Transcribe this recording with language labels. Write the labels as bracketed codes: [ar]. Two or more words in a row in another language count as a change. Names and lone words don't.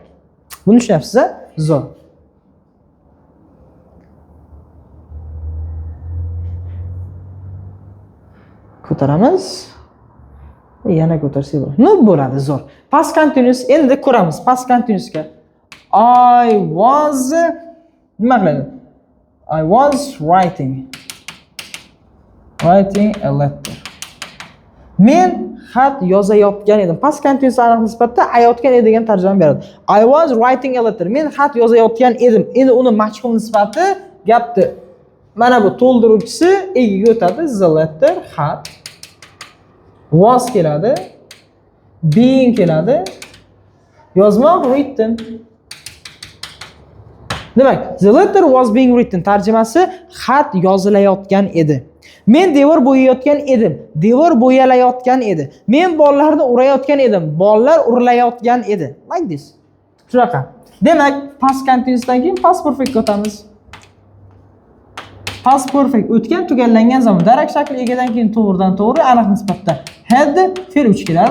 [uz] Buni tushunyapsiz-a? Zo'r. Ko'taramiz. Yana ko'tarsak bo'ladi. No bo'ladi zo'r. [en] Past continuous [uz] endi ko'ramiz. [en] Past continuousga. I was [uz] nima qiladi? [en] I was writing a letter. [uz] Men xat yozayotgan edim. [en] Past continuous [uz] aniq nisbatda ayotgan edi degan tarjima beradi. [en] I was writing a letter. [uz] Men xat yozayotgan edim. Endi uni majhul nisbati gapni mana bu to'ldiruvchisi egiga o'tadi. [en] The letter xat. Was keladi. [uz] Being keladi. Yozmoq written. Demak, [en] the letter was being written [uz] tarjimasi xat yozilayotgan edi. Men devor bo'yayotgan edim. Devor bo'yalayotgan edi. Men bolalarni urayotgan edim. Bolalar urilayotgan edi. [en] Like this. Shunaqa. [uz] Demak, [en] past continuousdan [uz] keyin [en] past perfect [uz] o'tamiz. [en] Past perfect [uz] o'tgan tugallangan zaman darak shakli egadan keyin to'g'ridan to'g'ri aniq nisbatda had fe'l 3 keladi.